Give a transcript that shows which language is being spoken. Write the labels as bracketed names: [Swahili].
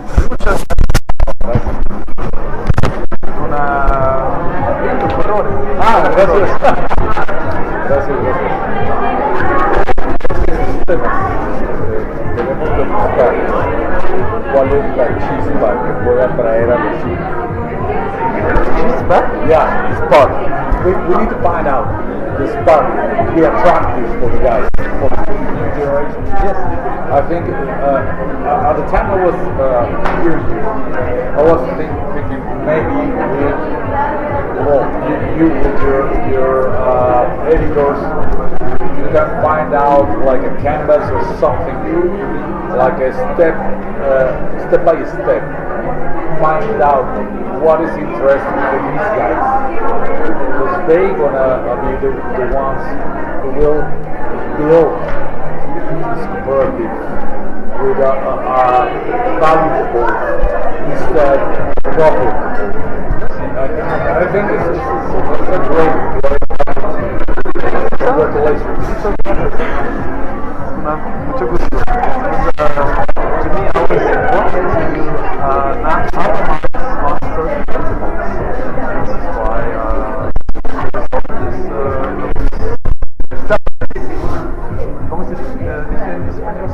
[Spanish] Muchas gracias. Gracias. Gracias. Debemos de buscar cuál es la chispa que pueda atraer a los chicos. [English] ¿Chispa? Yeah, the spark. We need to find out the spark to be attractive for the guys, for the new generation. Yes. I think at the time I was hearing you, I was thinking maybe you with your editors, you can find out like a canvas or something, like a step by step, find out what is interesting for these guys, because they're gonna be the ones who will build this cooperative with a valuable instead profit. I think it's a great congratulations. To me, always important to not compromise on certain principles. This is why [Spanish] ¿cómo se dice en español?